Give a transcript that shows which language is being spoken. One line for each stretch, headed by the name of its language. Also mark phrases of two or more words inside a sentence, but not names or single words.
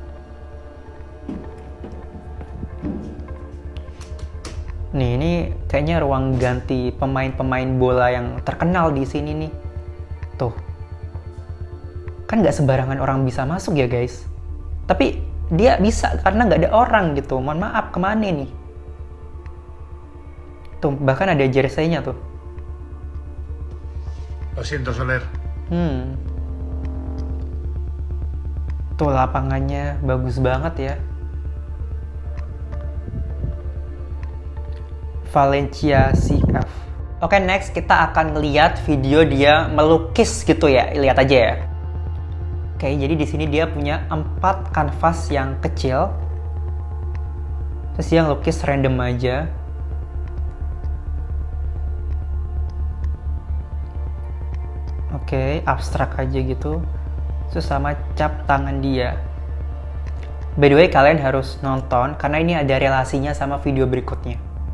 Indonesian: Nih, ini kayaknya ruang ganti pemain-pemain bola yang terkenal di sini nih. Tuh. Kan nggak sembarangan orang bisa masuk ya guys. Tapi dia bisa karena nggak ada orang gitu. Mohon maaf, kemana nih? Tuh, bahkan ada jersey-nya tuh.
Spanish: Lo siento, Soler.
Indonesian: Tuh, lapangannya bagus banget ya. Valencia CF. Oke, next kita akan lihat video dia melukis gitu ya. Lihat aja ya. Oke, jadi di sini dia punya 4 kanvas yang kecil. Terus dia ngelukis random aja. Oke, abstrak aja gitu. Terus sama cap tangan dia.
English: By the way,
Indonesian: kalian harus nonton karena ini ada relasinya sama video berikutnya.